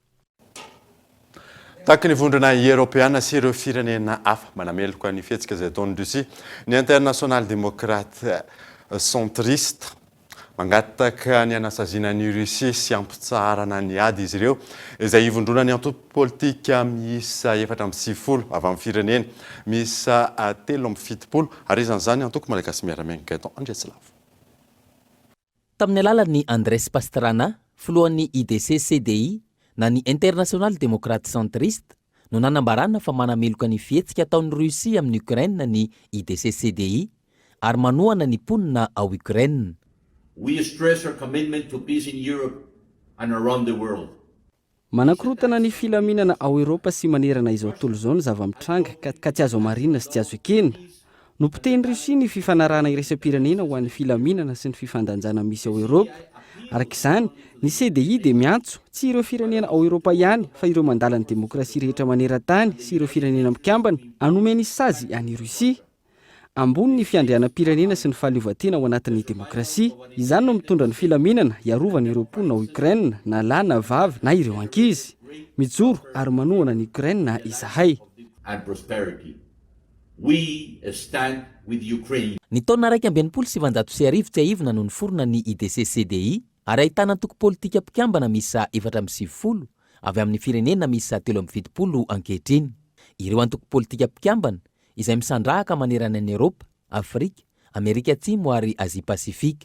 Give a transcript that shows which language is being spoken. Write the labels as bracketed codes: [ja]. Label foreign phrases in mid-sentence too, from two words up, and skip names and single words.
[mg] Taky ny vondrona Européana sy ireo firenena hafa manameloko ny fihetsika izay ataon'ny Russie, ny [fr] international démocrate centriste [mg] mangataka ny anasaziana ny Russie sy ampitsarana ny ady izy ireo izay ivondrona ny antoko politika miisa 750 avy amin'ny firenena miisa 370 ary izan'izany antoko malagasy miaramianina eto Andriatsilavo. Tamin'ny alalan'ny Andres Pastrana, filohan'ny IDC-CDI na ny [fr] international démocrate centriste [mg] no nanambarana fa manameloka ny fihetsika ataon'ny Russie amin'ny Ukraine ny IDC-CDI ary manohana ny ponina ao Ukraine. [en] We stress our commitment to peace in Europe and around the world. [mg] Manakorotana ny filaminana ao Europa sy manerana izao tontolo izao ny zava-mitranga ka tsy azo marinina sy tsy azo ekena. Nopoteny Russie ny fifanarahana iraisam-pirenena ho an'ny filaminana sy ny fifandanjana misy ao Europa. Arak'izany, ny CDI dia miantso tsy ireo firenena ao Europa ihany fa ireo mandala ny demokrasia rehetra maneran-tany sy ireo firenena mikambana hanome ny sazy any Russie. Ambony ny fiandrianam-pirenena sy ny fahaleovantena ao anatin'ny demokrasia. Izany no mitondra ny filaminana iarovana ireo mponina ao Ukraine na lahy na vavy na ireo ankizy. Mijoro ary manohana ny Ukraine na izahay. [en] And prosperity. We stand with Ukraine. [mg] Ny taona 1995 tsy ahivona no niforona ny IDC-CDI ary ahitana antoko politika mpikambana misa 470 avy amin'ny firenena misa 320 ankehitriny. Ireo antoko politika mpikambana izay misandrahaka manerana ny Europa, Afrika, Amerika Atsimo ary Asia Pasifika.